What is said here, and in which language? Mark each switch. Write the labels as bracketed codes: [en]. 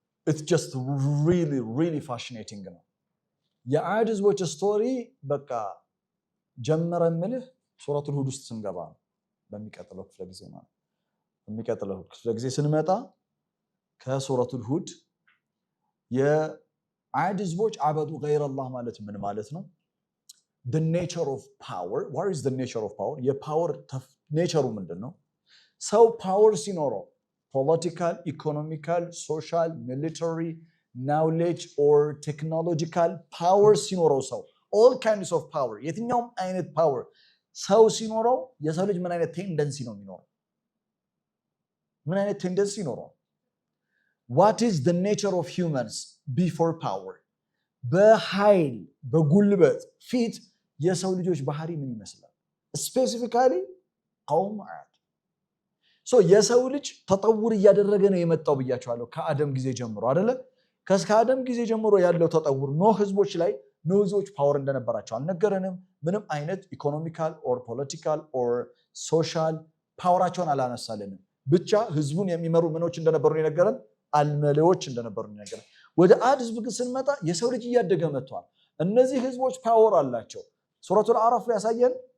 [en] it's just really fascinating [am] ነው። የዓድ ህዝቦች ስቶሪ በቃ ጀመረ ምልህ ሱረቱል ሁድ ውስጥ ስንገባ ነው። በሚቀጥለው ክፍለ ጊዜ ማለት በሚቀጥለው ክፍለ ጊዜ ስንመጣ ከሱረቱል ሁድ የዓድ ህዝቦች አበዱ ገይረ አላህ ማለት ምን ማለት ነው? [en] the nature of power, what is the nature of power? [am] የፓወር ኔቸሩ ምንድነው? ሰው ፓወር ሲኖረው ፖለቲካል፣ ኢኮኖሚካል፣ ሶሻል፣ ሚሊተሪ፣ [en] knowledge or technological power [am] ሲኖረው ሰው [en] all kinds of power [am] የትኛውም አይነት ፓወር ሰው ሲኖረው የሰው ልጅ ምን አይነት ቴንደንሲ ነው የሚኖረው? ምን አይነት ቴንደንሲ ይኖረው? [en] what is the nature of humans before power? [am] በኃይል በጉልበት ፊት የሰው ልጆች ባህሪ ምን ይመስላል? ስፔሲፊካሊ ቀውም ዓድ የሰው ልጅ ተጠውር እያደረገ ነው የመጣው ብያቸዋለሁ። ከአደም ጊዜ ጀምሮ አይደለ? ከአደም ጊዜ ጀምሮ ያለው ተጠውር ኖህ ህዝቦች ላይ ኖህ ህዝቦች ፓወር እንደነበራቸው አልነገረንም። ምንም አይነት ኢኮኖሚካል ኦር ፖለቲካል ኦር ሶሻል ፓወራቸውን አላነሳልንም። ብቻ ህዝቡን የሚመሩ ምኖች እንደነበሩ የነገረን አልመሌዎች እንደነበሩ የነገረን። ወደ ዓድ ህዝብ ግን ስንመጣ የሰው ልጅ እያደገ መጥቷል። እነዚህ ህዝቦች ፓወር አላቸው። ሱረቱል አዕራፍ ላይ ያሳየን